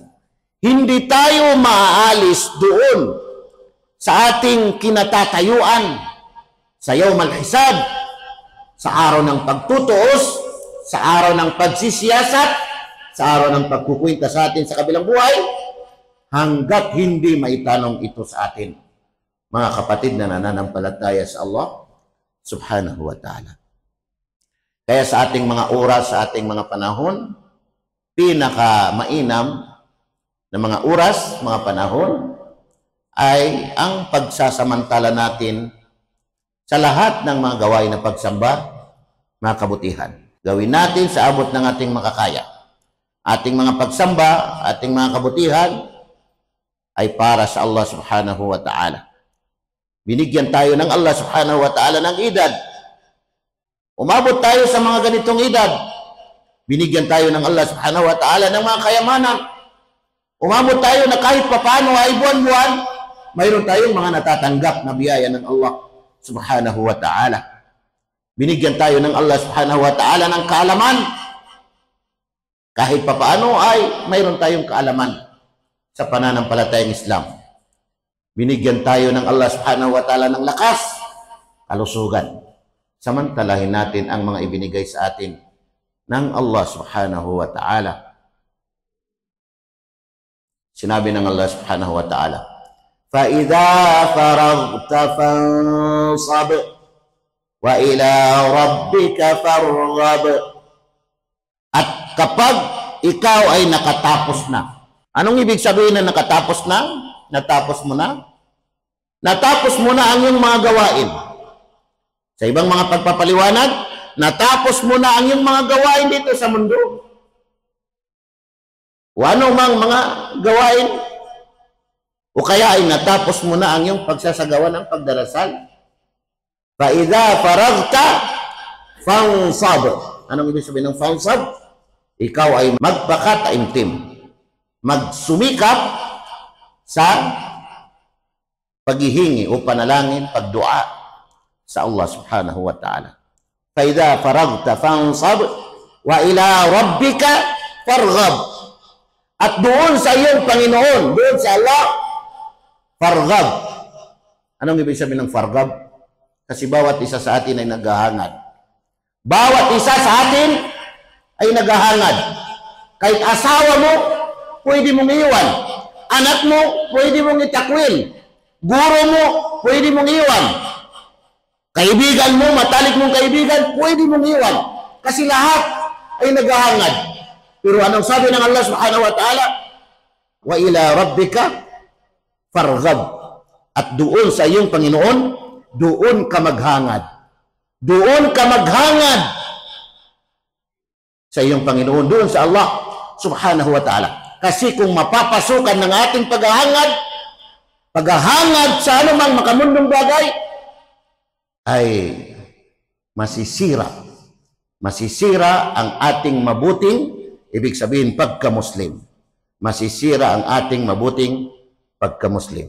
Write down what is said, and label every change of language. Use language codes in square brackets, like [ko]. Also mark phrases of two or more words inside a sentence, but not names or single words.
[tl] Hindi tayo maaalis doon sa ating kinatatayuan sa [ar] يوم الحساب, [tl] sa araw ng pagtutuos, sa araw ng pagsisiyasat, sa araw ng pagkukwenta sa atin sa kabilang buhay, hanggat hindi maitanong ito sa atin, mga kapatid na nananampalataya sa Allah [ar] سبحانه وتعالى. [tl] Kaya sa ating mga oras, sa ating mga panahon, pinaka-mainam na mga oras, mga panahon, ay ang pagsasamantala natin sa lahat ng mga gawain na pagsamba, mga kabutihan. Gawin natin sa abot ng ating makakaya. Ating mga pagsamba, ating mga kabutihan, ay para sa Allah [ar] سبحانه وتعالى. [tl] Binigyan tayo ng Allah [ar] سبحانه وتعالى [tl] ng edad. Umabot tayo sa mga ganitong edad. Binigyan tayo ng Allah [ar] سبحانه وتعالى [tl] ng mga kayamanan. Umabot tayo na kahit papaano ay buwan-buwan, mayroon tayong mga natatanggap na biyaya ng Allah [ar] سبحانه وتعالى. [tl] Binigyan tayo ng Allah [ar] سبحانه وتعالى [tl] ng kaalaman. Kahit papaano ay mayroon tayong kaalaman sa pananampalatayang Islam. Binigyan tayo ng Allah [ar] سبحانه وتعالى [tl] ng lakas, kalusugan. Samantalahin natin ang mga ibinigay sa atin ng Allah [ar] سبحانه وتعالى. [tl] Sinabi ng Allah [ar] سبحانه وتعالى, فَإِذَا فَرَغْتَ فَانْصَبْ وَإِلَى رَبِّكَ فَارْغَبْ. [tl] At kapag ikaw ay nakatapos na. Anong ibig sabihin na nakatapos na? Natapos mo na? Natapos mo na ang iyong mga gawain. Sa ibang mga pagpapaliwanag, natapos mo na ang iyong mga gawain dito sa mundo. O ano mang mga gawain, o kaya ay natapos mo na ang iyong pagsasagawa ng pagdarasal. [ar] فَإِذَا فَرَغْتَ فَانْصَبْ. [tl] Anong ibig sabihin ng fansab? Ikaw ay magpakataimtim, magsumikap sa paghihingi o panalangin, pagdua sa Allah [ar] سبحانه وتعالى. فَإِذَا فَرَغْتَ فَانْصَبْ وَإِلَى رَبِّكَ فَارْغَبْ. [tl] At doon sa iyong Panginoon, doon sa Allah, farghab. Anong ibig sabihin ng farghab? Kasi bawat isa sa atin ay naghahangad. Bawat isa sa atin ay naghahangad. Kahit asawa mo, pwede mong iwan. Anak mo, pwede mong itakwil. Guro mo, pwede mong iwan. Kaibigan mo, matalik mong kaibigan, pwede mong iwan. Kasi lahat ay naghahangad. Pero anong sabi ng Allah [ar] سبحانه وتعالى? وإلى ربك فارغب. [tl] At doon sa iyong Panginoon, doon ka maghangad. Doon ka maghangad sa iyong Panginoon, doon sa Allah [ar] سبحانه وتعالى. [tl] Kasi kung mapapasukan ng ating paghahangad sa anumang makamundong bagay, ay masisira ang ating mabuting, ibig sabihin pagka-Muslim. Masisira ang ating mabuting pagka-Muslim.